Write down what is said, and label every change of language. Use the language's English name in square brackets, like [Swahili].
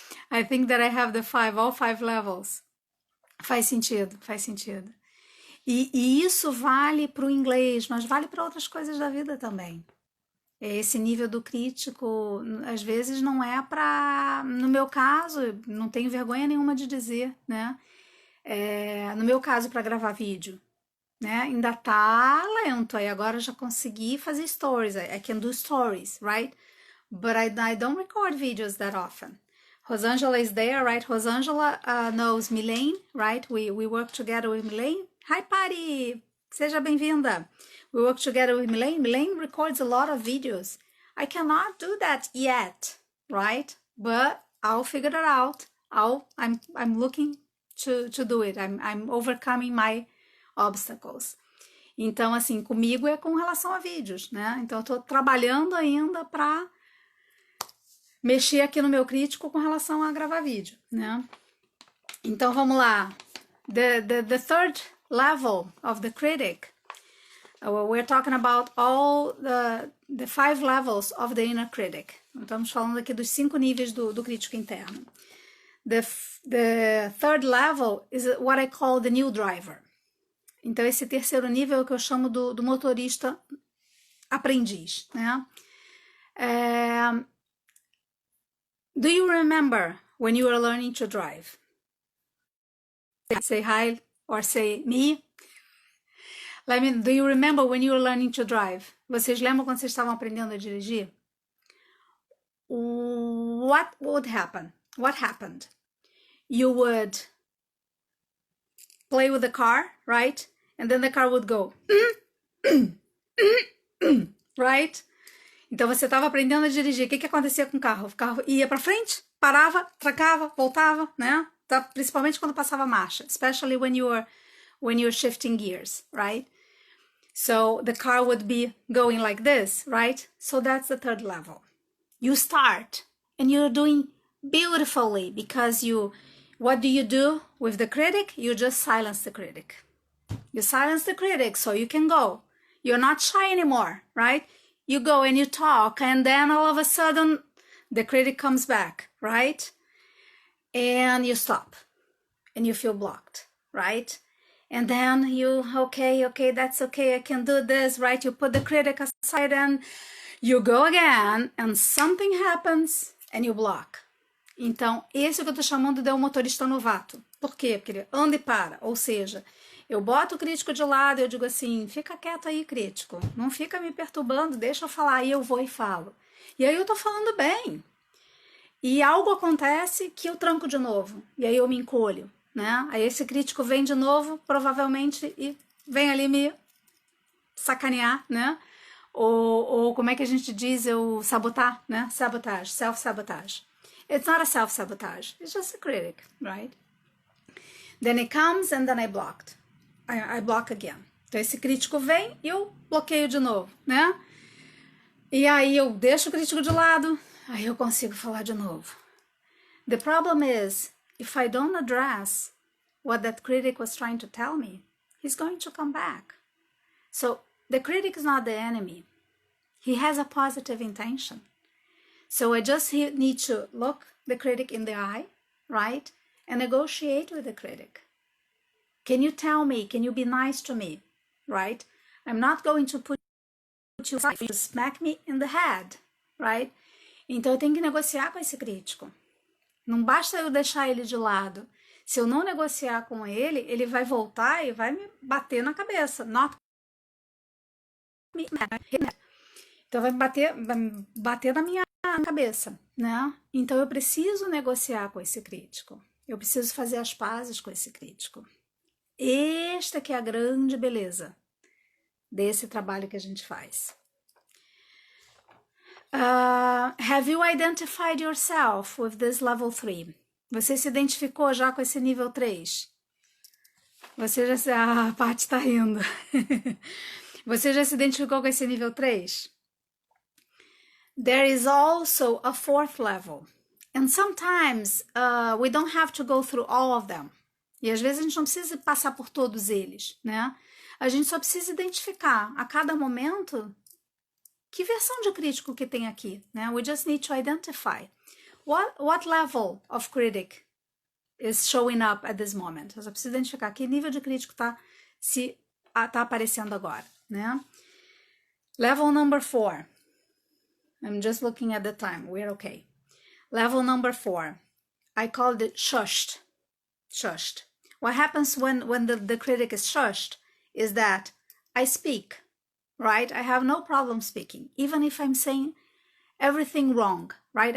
[English] I think that I have all 5 levels. [Portuguese] Faz sentido, faz sentido. E isso vale para o inglês, mas vale para outras coisas da vida também. Esse nível do crítico, às vezes não é para... No meu caso, não tenho vergonha nenhuma de dizer, né? No meu caso, para gravar vídeo, né? Ainda tá lento, aí agora já consegui fazer stories. [English] I can do stories, right? But I don't record videos that often. Rosângela is there, right? Rosângela knows Milene, right? We work together with Milene. Hi, Patty! [Portuguese] Seja bem-vinda. [English] We work together with Milene. Milene records a lot of videos. I cannot do that yet, right? But I'll figure it out. I'm looking to do it. I'm overcoming my obstacles. [Portuguese] Então, assim, comigo é com relação a vídeos, né? Então, eu tô trabalhando ainda para mexer aqui no meu crítico com relação a gravar vídeo, né? Então, vamos lá. [English] The third level of the critic. We're talking about all the 5 levels of the inner critic. [Portuguese] Estamos falando aqui dos 5 níveis do crítico interno. [English] The third level is what I call the new driver. [Portuguese] Então, esse terceiro nível é o que eu chamo do motorista aprendiz, né? [English] Do you remember when you were learning to drive? Say hi or say me. Do you remember when you were learning to drive? [Portuguese] Vocês lembram quando vocês estavam aprendendo a dirigir? [English] What would happen? What happened? You would play with the car, right? And then the car would go, right? [Portuguese] Então você estava aprendendo a dirigir. O que acontecia com o carro? O carro ia para frente, parava, trancava, voltava, né? Principalmente quando passava marcha, [English] especially when you're shifting gears, right? So the car would be going like this, right? So that's the third level. You start and you're doing beautifully because what do you do with the critic? You just silence the critic. You silence the critic so you can go. You're not shy anymore, right? You go and you talk and then all of a sudden the critic comes back, right? And you stop and you feel blocked, right? And then okay, that's okay, I can do this, right? You put the critic aside and you go again and something happens and you block. [Portuguese] Então, esse é o que eu tô chamando de um motorista novato. Por quê? Porque ele anda e para, ou seja, eu boto o crítico de lado e eu digo assim, fica quieto aí, crítico, não fica me perturbando, deixa eu falar, aí eu vou e falo. E aí eu tô falando bem. E algo acontece que eu tranco de novo, e aí eu me encolho, né? Aí esse crítico vem de novo, provavelmente, e vem ali me sacanear, né? Ou como é que a gente diz, eu sabotar, né? [English] Sabotage, self-sabotage. It's not a self-sabotage, it's just a critic, right? Then it comes and then I blocked. I block again. [Portuguese] Então esse crítico vem e eu bloqueio de novo, né? E aí eu deixo o crítico de lado, aí eu consigo falar de novo. [English] The problem is, if I don't address what that critic was trying to tell me, he's going to come back. So the critic is not the enemy. He has a positive intention. So I just need to look the critic in the eye, right? And negotiate with the critic. Can you tell me? Can you be nice to me? Right? I'm not going to put you aside. You smack me in the head, right? [Portuguese] Então eu tenho que negociar com esse crítico. Não basta eu deixar ele de lado. Se eu não negociar com ele, ele vai voltar e vai me bater na cabeça. [English] Not me. [Portuguese] Então vai bater na minha cabeça, né? Então eu preciso negociar com esse crítico. Eu preciso fazer as pazes com esse crítico. Esta que é a grande beleza desse trabalho que a gente faz. [English] Have you identified yourself with this level 3? [Portuguese] Você se identificou já com esse nível 3? Você já se... Ah, a Paty tá rindo. Você já se identificou com esse nível 3? [English] There is also a 4th level. And sometimes we don't have to go through all of them. [Portuguese] E às vezes a gente não precisa passar por todos eles, né? A gente só precisa identificar a cada momento que versão de crítico que tem aqui, né? [English] We just need to identify what level of critic is showing up at this moment. [Portuguese] Eu só preciso identificar que nível de crítico tá aparecendo agora, né? [English] Level number 4. I'm just looking at the time. We're okay. Level number 4. I called it shushed. Shushed. What happens when the critic is shushed is that I speak, right? I have no problem speaking, even if I'm saying everything wrong, right?